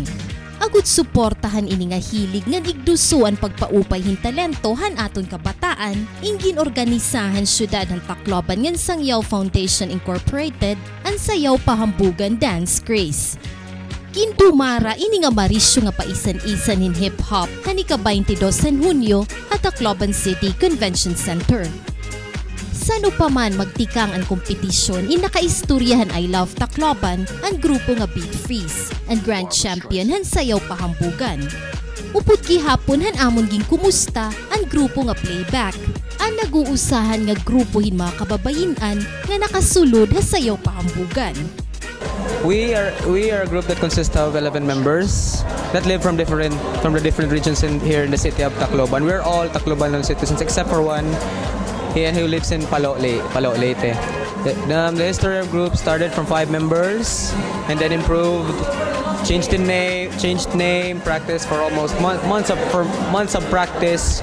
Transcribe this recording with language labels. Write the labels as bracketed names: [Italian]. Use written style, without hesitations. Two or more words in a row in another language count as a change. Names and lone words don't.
[Waray] Agud suportahan ini nga hilig nga igdusuan pagpaupay hin talento han aton kabataan, ingin organisahan syudad han takloban ngan Sangyaw Foundation Incorporated ang Sayaw Pahambugan Dance Craze. Kindumara ini nga marisyo nga paisan-isan in hip-hop hani ka 22 Hunyo at Tacloban City Convention Center. Sano pa man magtikang ang kompetisyon, inakaistoryahan I Love Tacloban ang grupo nga Beat Freeze, ang [English] Grand Champion [Waray] han Sayaw Pahambugan. Upod gihapon han amon ging kumusta ang grupo nga Playback, ang naguusahan nga grupo hin mga kababayinan nga nakasulod ha Sayaw Pahambugan. [English] We are a group that consists of 11 members that live from the different regions here in the city of Tacloban. We're all Tacloban citizens except for one who lives in Palo Leyte. The history of group started from 5 members and then improved, changed name, practice for almost months of practice.